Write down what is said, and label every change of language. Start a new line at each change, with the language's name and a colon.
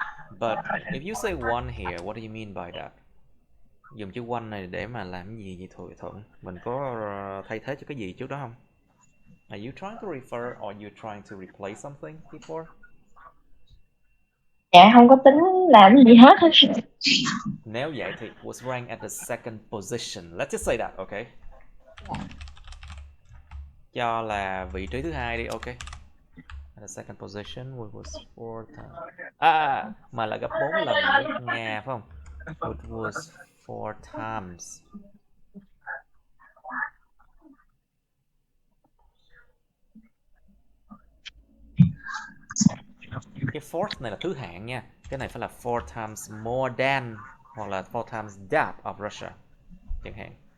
English: But if you say one here, what do you mean by that?
Vietnamese: Dùng chữ one này để mà làm gì vậy Thuận? Mình có thay thế cho cái gì trước đó không?
English: Are you trying to refer or you trying to replace something before?
Vietnamese: Dạ không có tính làm gì hết. Nếu vậy thì
English: was ranked at the second position. Let's just say that, okay?
Vietnamese: Cho là vị trí thứ hai đi, okay?
English: At the second position, which was 4 times.
Vietnamese: Mà là gấp 4 lần nước Nga, phải không?
English: It was 4 times.
Vietnamese: Cái fourth này là thứ hạng nha. Cái này phải là
English: 4 times more than
Vietnamese: hoặc là
English: 4 times that of Russia
Vietnamese: chẳng hạn.